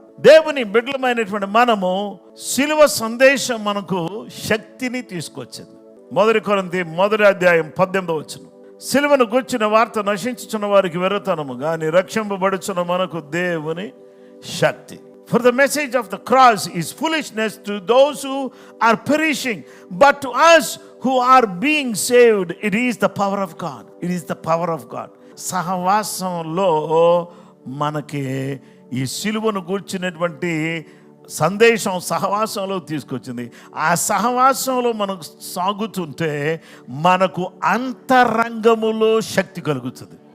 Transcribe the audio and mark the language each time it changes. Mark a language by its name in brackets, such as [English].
[Telugu] దేవుని బిడ్డలమైనటువంటి మనము సిలువ సందేశం మనకు శక్తిని తీసుకొచ్చింది. 1 కొరింథీ 1:18 సిలువను గూర్చిన వార్త నశించుచున్న వారికి వెర్రతనము గాని రక్షింపబడుచున్న మనకు దేవుని శక్తి. [English] For the message of the cross is foolishness to those who are perishing, but to us who are being saved, it is the power of God. It is the power of God. [Telugu] సహవాసంలో మనకి ఈ సిలువను గూర్చినటువంటి సందేశం సహవాసంలో తీసుకొచ్చింది. ఆ సహవాసంలో మనకు సాగుతుంటే మనకు అంతరంగములో శక్తి కలుగుతుంది.